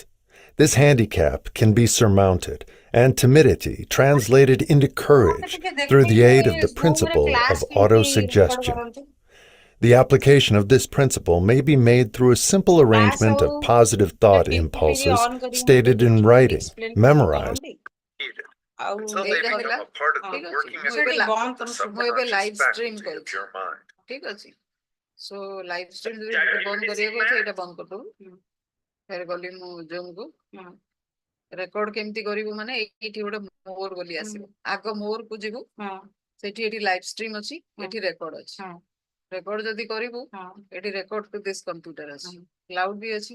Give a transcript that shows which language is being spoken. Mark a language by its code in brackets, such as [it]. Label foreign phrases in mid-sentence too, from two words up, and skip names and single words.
[en] This handicap can be surmounted and timidity translated into courage through the aid of the principle of autosuggestion. The application of this principle may be made through a simple arrangement of positive thought impulses stated in writing, memorized. Needed [or] ଆଉ [en] until they [or] ଏଇଟା [en] become [or] ହେଲା [en] a part of [or] ହଁ, [en] the [or] ଠିକ ଅଛି। [en] working [or] ମୁଁ ଏବେ [en] mechanism of the [or] ମୁଁ ଏବେ [en] subconscious live stream faculty of [or] କରୁଛି, [en] your mind. [or] ଠିକ ଅଛି। ସୋ [en] live stream [or] ଯଦି [en] Chat [or] ବନ୍ଦ [en] activity [or] କରିବାକୁ ଅଛି [en] sigma [or] ଏଇଟା ବନ୍ଦ କରିଦବୁ। ଫେର ଗଲି ମୁଁ ଜୁମକୁ, ରେକର୍ଡ କେମିତି କରିବୁ ମାନେ ଏଇଠି ଗୋଟେ ମୋର ବୋଲି ଆସିବ। ଆଗ ମୋରକୁ ଯିବୁ, ସେଠି ଏଠି [en] live stream [or] ଅଛି, ଏଠି ରେକର୍ଡ ଅଛି। ରେକର୍ଡ ଯଦି କରିବୁ ଏଠି [en] record to this computer [or] ଅଛି, କ୍ଲାଉଡ ବି ଅଛି।